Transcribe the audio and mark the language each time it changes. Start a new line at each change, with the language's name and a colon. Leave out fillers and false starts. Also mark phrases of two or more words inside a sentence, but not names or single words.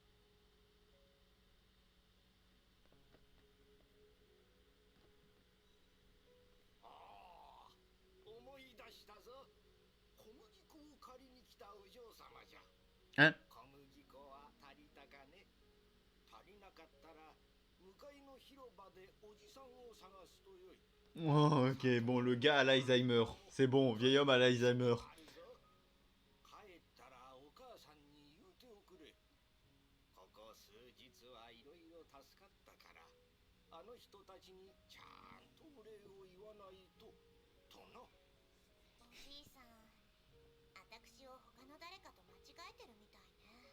Japanese: ああ、思い出したぞ。小麦粉を借りに来たお嬢様じゃ。
French: Hein?
Japanese: 小麦粉は足りたかね。足りなかったら向かいの広場でおじさんを探すとよい。
French: Oh, ok, bon, le gars a l'Alzheimer. C'est bon, vieil homme a l'Alzheimer.
Japanese: あるぞ。帰ったらお母さんに言うておくれ。ここ数日はいろいろ助かったから、あの人たちにちゃんとお礼を言わないと、とな。おじいさん、私を他の誰かと間違えてるみたいね。